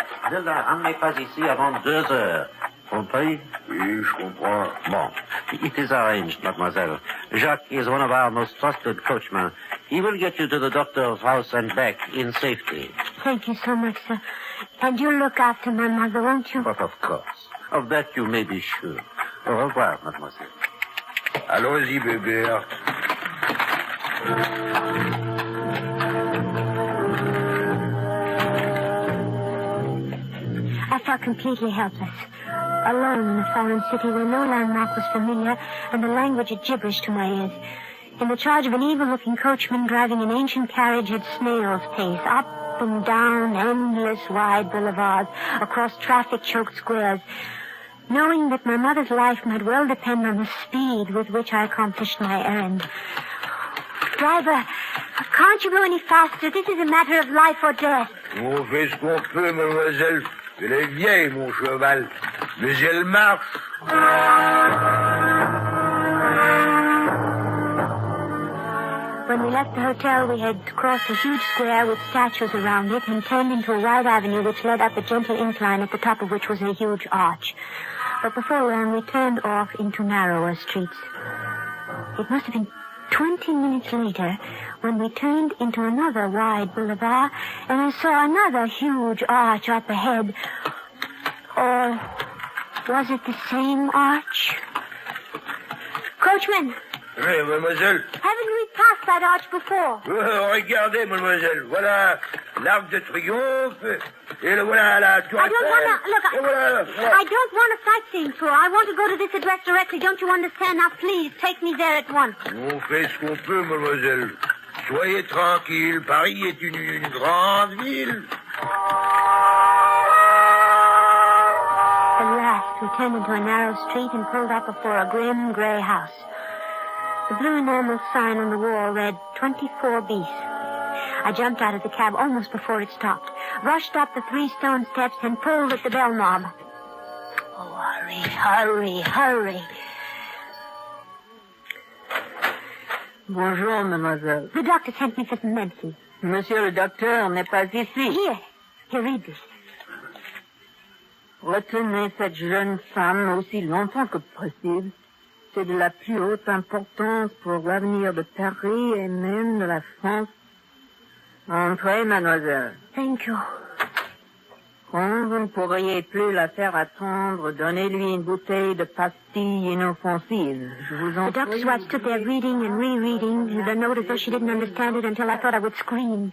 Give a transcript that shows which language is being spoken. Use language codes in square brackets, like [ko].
[fr] Ne la ramenez pas ici avant 2 heures. Compris? Oui, je comprends. [en] Bon. It is arranged, mademoiselle. Jacques is one of our most trusted coachmen. He will get you to the doctor's house and back in safety. Thank you so much, sir. And you'll look after my mother, won't you? But of course. Of that you may be sure. [fr] Au revoir, mademoiselle. Allons-y, bébé. [en] completely helpless. Alone in a foreign city where no landmark was familiar and the language a gibberish to my ears. In the charge of an evil-looking coachman driving an ancient carriage at snail's pace, up and down endless wide boulevards, across traffic-choked squares, knowing that my mother's life might well depend on the speed with which I accomplished my errand. Driver, can't you go any faster? This is a matter of life or death. [fr] On fait ce qu'on peut, mademoiselle. Elle est vieille, mon cheval. Mais elle marche. [en] When we left the hotel, we had crossed a huge square with statues around it and turned into a wide avenue which led up a gentle incline at the top of which was a huge arch. But before long, we turned off into narrower streets. It must have been 20 minutes later when we turned into another wide boulevard and I saw another huge arch up ahead. Or was it the same arch? Coachman! [fr] Oui, mademoiselle. [en] Haven't we passed that arch before? [fr] Regardez, mademoiselle. Voilà l'Arc de Triomphe. Et voilà la Tour [en] I don't want to... Look, [fr] voilà. [en] I don't want a sightseeing tour. I want to go to this address directly. Don't you understand? Now, please, take me there at once. [fr] On fait ce qu'on peut, mademoiselle. Soyez tranquille. Paris est une grande ville. [en] At last, we turned into a narrow street and pulled up before a grim gray house. The blue enamel sign on the wall read 24 bis. I jumped out of the cab almost before it stopped, rushed up the 3 stone steps, and pulled at the bell knob. Oh, hurry, hurry, hurry. [fr] Bonjour, mademoiselle. [en] The doctor sent me for some medicine. [fr] Monsieur le docteur n'est pas ici. [en] Here, read this. [fr] Retenez cette jeune femme aussi longtemps que possible. C'est de la plus haute importance pour l'avenir de Paris et même de la France. Entrez, mademoiselle. [en] Thank you. [fr] Quand vous ne pourriez plus la faire attendre, donnez-lui une bouteille de pastilles inoffensives. Je vous en [en] The doctor's wife stood there reading and rereading the note as though she didn't understand it until I thought I would scream.